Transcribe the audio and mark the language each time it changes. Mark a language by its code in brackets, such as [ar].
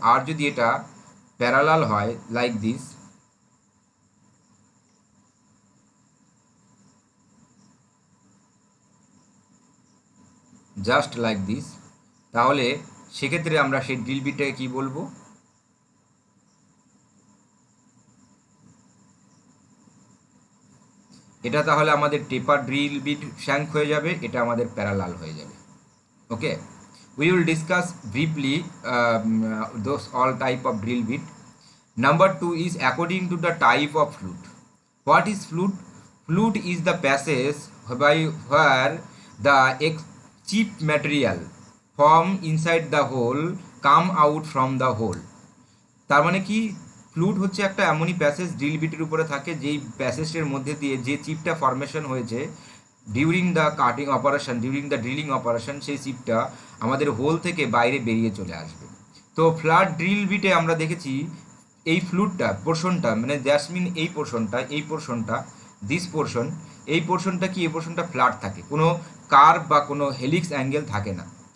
[bn] আর যদি এটা প্যারালাল হয়, [en] like this, just like this, [bn] তাহলে সেক্ষেত্রে আমরা সেই ড্রিল বিটটাকে কি বলবো? এটা তাহলে আমাদের টেপার ড্রিল বিট শ্যাঙ্ক হয়ে যাবে, এটা আমাদের প্যারালাল হয়ে যাবে। [en] Okay, we will discuss briefly those all type of drill bit. Number two is according to the type of flute. What is flute? Flute is the passage by where the cheap material from inside the hole come out from the hole. [bn] তার মানে কি, flute হচ্ছে একটা এমনই passage drill বিটের উপরে থাকে, যেই প্যাসেজের মধ্যে দিয়ে যে চিপটা ফরমেশন হয়েছে [en] during the cutting operation, during the drilling operation, [bn] সেই চিপটা আমাদের হোল থেকে বাইরে বেরিয়ে চলে আসবে। তো ফ্ল্যাট ড্রিল বিটে আমরা দেখেছি এই ফ্লুটটা পোর্শনটা, মানে জ্যাসমিন এই পোর্শনটা [en] this portion, [bn] এই পোর্শনটা কি, এই পোর্শনটা ফ্ল্যাট থাকে, কোনো কার্ভ বা কোনো হেলিক্স অ্যাঙ্গেল থাকে না।